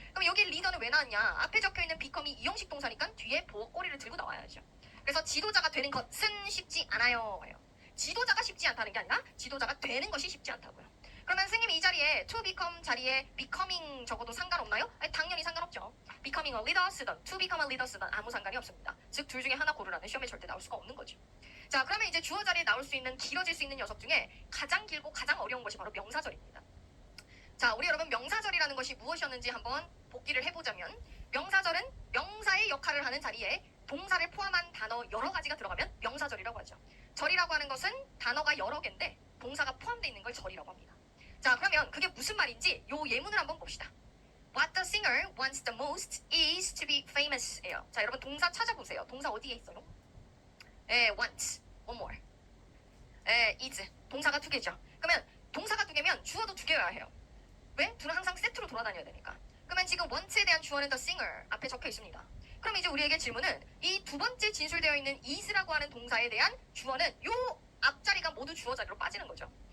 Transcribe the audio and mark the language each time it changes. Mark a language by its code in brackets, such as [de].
[ko] 그럼 여기 리더는 왜 나왔냐? 앞에 적혀있는 become이 이형식 동사니까 뒤에 보호꼬리를 들고 나와야죠. 그래서 지도자가 되는 것은 쉽지 않아요. 지도자가 쉽지 않다는 게 아니라 지도자가 되는 것이 쉽지 않다고요. 그러면 선생님 이 자리에 to become 자리에 becoming 적어도 상관없나요? 아니, 당연히 상관없죠. becoming a leader 쓰던 to become a leader 쓰던 아무 상관이 없습니다. 즉 둘 중에 하나 고르라는 시험에 절대 나올 수가 없는 거죠. 자, 그러면 이제 주어 자리에 나올 수 있는 길어질 수 있는 녀석 중에 가장 길고 가장 어려운 것이 바로 명사절입니다. 자, 우리 여러분 명사절이라는 것이 무엇이었는지 한번 복기를 해보자면 명사절은 명사의 역할을 하는 자리에 동사를 포함한 단어 여러 가지가 들어가면 명사절이라고 하죠. 절이라고 하는 것은 단어가 여러 개인데 동사가 포함되어 있는 걸 절이라고 합니다. 자, 그러면 그게 무슨 말인지 요 예문을 한번 봅시다. [en] What the singer wants the most is to be famous [ko] 예요. 자, 여러분 동사 찾아보세요. 동사 어디에 있어요? want, one more. is, 동사가 두 개죠. 그러면 동사가 두 개면 주어도 두 개여야 해요. 왜? 둘은 항상 세트로 돌아다녀야 되니까. 그러면 지금 want에 대한 주어는 the singer 앞에 적혀 있습니다. 그럼 이제 우리에게 질문은 이 두 번째 진술되어 있는 is라고 하는 동사에 대한 주어는 요 앞자리가 모두 주어 자리로 빠지는 거죠.